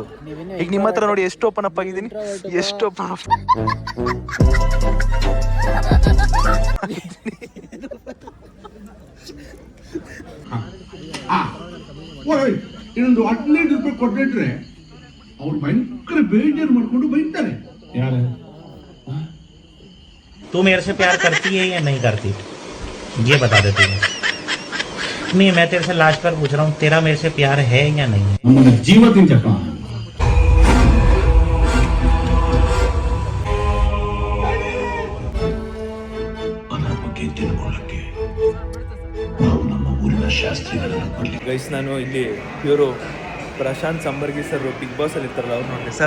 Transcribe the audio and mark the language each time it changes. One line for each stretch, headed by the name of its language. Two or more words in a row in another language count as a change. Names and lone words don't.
Kannada: ಈಗ ನಿಮ್ಮ ಹತ್ರ ನೋಡಿ ಎಷ್ಟು
English: open up
Kannada: ಆಗಿದ್ದೀನಿ, ಎಷ್ಟು
English: open up.
Kannada: ಇನ್ನೊಂದು 15 ರೂಪಾಯಿ ಕೊಟ್ಟಿಟ್ರೆ ಅವ್ರು ಭಯಂಕರ ಬೇಜಾರು ಮಾಡ್ಕೊಂಡು ಬೈತಾರೆ. ಯಾರು?
Hindi: तू मेरे से प्यार करती है या नहीं करती, ये बता दे तू. नहीं, मैं तेरे से लास्ट बार पूछ रहा हूँ, तेरा मेरे से प्यार है या नहीं है?
Kannada: ನಮ್ಮನ್ನ ಜೀವದಿಂದ ತಿಳ್ಕೊಳ್ಳಕ್ಕೆ ನಾವು ನಮ್ಮ ಊರಿನ ಶಾಸ್ತ್ರಿಗಳನ್ನ ಬರಲಿ. ಗೈಸ್, ನಾನು ಇಲ್ಲಿ ಇವರು ಪ್ರಶಾಂತ್ ಸಂಬರ್ಗಿ ಸರ್ ಬಿಗ್ ಬಾಸ್ ಅಲ್ಲಿ ಇರ್ತಾರಲ್ಲ, ಅವ್ರು ನೋಡಿದೆ ಸರ್.